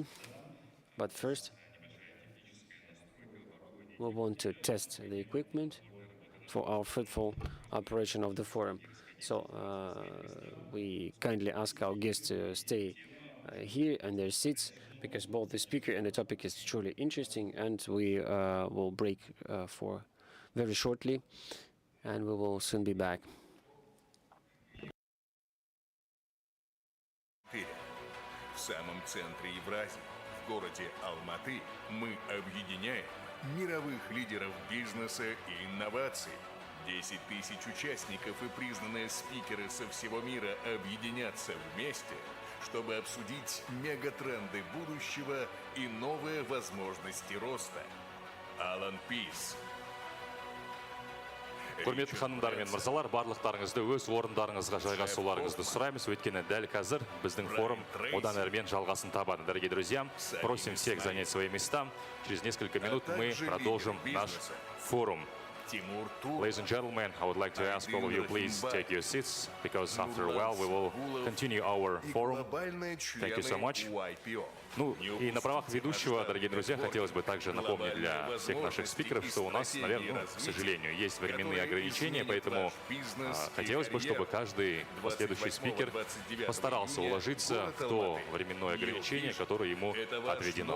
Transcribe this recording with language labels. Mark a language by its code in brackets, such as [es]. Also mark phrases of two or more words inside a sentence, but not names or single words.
[en] But first, we want to test the equipment for our fruitful operation of the forum. So we kindly ask our guests to stay here in their seats, because both the speaker and the topic is truly interesting, and we will break for very shortly, and we will soon be back. [ru] В самом центре Евразии, в городе Алматы, мы объединяем мировых лидеров бизнеса и инноваций. 10 тысяч участников и признанные спикеры со всего мира объединятся вместе, чтобы обсудить мегатренды будущего и новые возможности роста. Алан Пис. [kk] Құрметті ханымдар мен мырзалар, барлықтарыңызды өз орындарыңызға жайғасуларыңызды сұраймыз. Өйткені дәл қазір біздің форум одан әрмен жалғасын табады. [ru] Дорогие друзья, просим всех занять свои места. Через несколько минут мы продолжим наш форум. [en] Ladies and gentlemen, I would like to ask all of you, please take your seats, because after a while we will continue our forum. Thank you so much. [ru] Ну и на правах ведущего, дорогие друзья, хотелось бы также напомнить для всех наших спикеров, что у нас, наверное, к сожалению, есть временные ограничения, поэтому хотелось бы, чтобы каждый последующий спикер постарался уложиться в то временное ограничение, которое ему отведено.